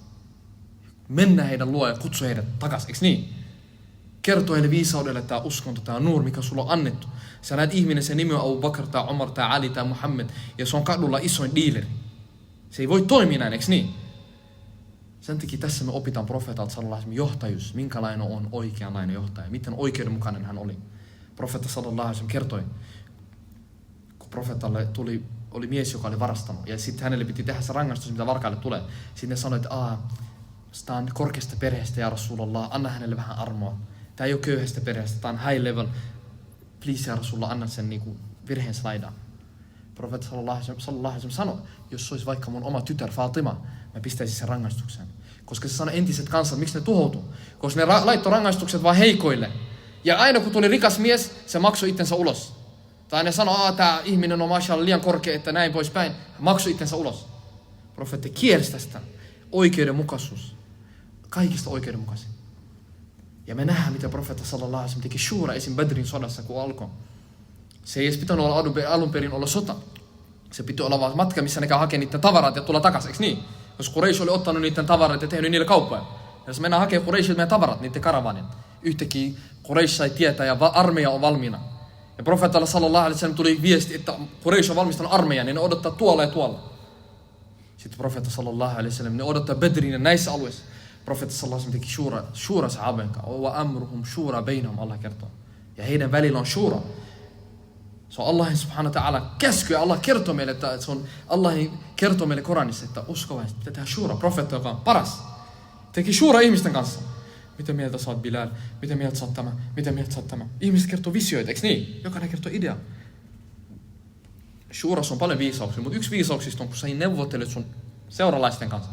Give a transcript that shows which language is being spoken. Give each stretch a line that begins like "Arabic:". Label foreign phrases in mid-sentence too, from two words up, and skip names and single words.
Finnish: Mennä heidän luo ja kutsua heidät takaisin, eikö niin? Kertoo heille viisaudelle tämä uskonto, tämä nuur, mikä sulla on annettu. Sä näet ihminen, sen nimi on Abu Bakr, tai Omar, tai Ali, tai Muhammed, ja se on kadulla isoin dealeri. Se ei voi toimia näin, eikö niin? Sen takia tässä me opitaan profeetalta
Arabic: صلى الله عليه وسلم
Finnish: johtajuus, minkälainen on oikeanlainen johtaja, miten oikeudenmukainen hän oli. Profeetta
Arabic: صلى الله عليه وسلم
Finnish: kertoi, kun profeetalle oli mies, joka oli varastanut, ja sitten hänelle piti tehdä se rangaistus, mitä varkaille tulee. Sitten ne sanoi, että tämä on korkeasta perheestä,
Arabic: يا رسول الله,
Finnish: anna hänelle vähän armoa. Tämä ei ole köyhästä perheestä, tämä on
English: high level.
Finnish: Please,
Arabic: يا رسول الله,
Finnish: anna sen niinku virheen slaidaan. Profeetta
Arabic: صلى الله عليه وسلم
Finnish: sanoi, jos se olisi vaikka mun oma tytär Fatima, mä pistäisin sen rangaistukseen. Koska se sanoi entiset kansat, miksi ne tuhoutuu? Koska ne laittoi rangaistukset vaan heikoille. Ja aina kun tuli rikas mies, se maksoi itsensä ulos. Tai ne sanoi, tämä ihminen on mashallah liian korkea, että näin poispäin. Maksoi itsensä ulos. Profeetti kielsi tästä. Oikeudenmukaisuus. Kaikista oikeudenmukaisin. Ja me nähdään, mitä profeetta
Arabic: صلى الله عليه وسلم
Finnish: teki shura esim. Badrin sodassa, kun alkoi. Se ei edes pitänyt olla alun perin olla sota. Se piti olla vaan matka, missä ne käy hakemaan niiden tavarat ja tulla takaisin, eikö niin? Koska Quraysh oli ottanut niiden tavarat ja tehnyt niille kauppoja. Ja jos mennään hakemaan Qurayshilta meidän tavarat, niiden karavanin. Yhtäkkiä Quraysh sai tietää ja armeija on valmiina. Ja profeetalla
Arabic: صلى الله عليه وسلم
Finnish: tuli viesti, että Quraysh on valmistanut armeijan, niin ne odottaa tuolla ja tuolla. Sitten profeetta
Arabic: صلى الله عليه وسلم,
Finnish: ne odottaa Badrin ja näissä alueissa. Profeetta
Arabic: صلى الله عليه وسلم
Finnish: teki shura sahaben kanssa.
Arabic: وأمرهم شورى بينهم,
Finnish: Allah kertoo. Ja heidän välillä on shura. Se on Allahin
Arabic: سبحانه وتعالى
Finnish: käsky ja Allah kertoo meille, että se on Allahin kertoo meille Koranissa, että uskovaiset pitää tehdä shura. Profeetta, joka on paras, teki shura ihmisten kanssa. Mitä mieltä sä oot Bilal? Mitä mieltä sä oot tämä? Mitä mieltä sä oot tämä? Ihmiset kertoo visioita, eikö niin? Jokainen kertoo idea. Shurassa on paljon viisauksia, mutta yksi viisauksista on, kun sä neuvottelet sun seuralaisten kanssa.